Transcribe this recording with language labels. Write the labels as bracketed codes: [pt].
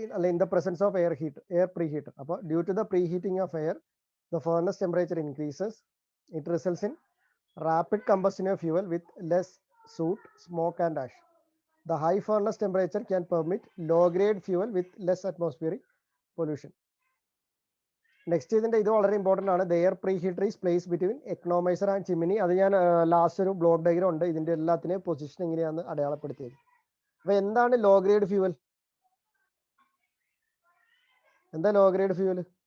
[en] In the presence of air pre heater. [ml] അപ്പോൾ [en] Due to the pre heating of air the furnace temperature increases. It results in rapid combustion of fuel with less soot, smoke and ash. The high furnace temperature can permit low grade fuel with less atmospheric pollution. [ml] Next ഇതിന്റെ ഇത് വളരെ important ആണ്. [en] The air pre heater is place between economiser and chimney. [ml] അത് ഞാൻ last ഒരു block diagram ഉണ്ട്, ഇതിന്റെ എല്ലാത്തിനെയും പൊസിഷൻ എങ്ങനെയാണെന്ന് അടയാളപ്പെടുത്തിയത്. അപ്പൊ എന്താണ് ലോ ഗ്രേഡ് ഫ്യൂവൽ? എന്താ ലോ ഗ്രേഡ് ഫ്യൂവൽ?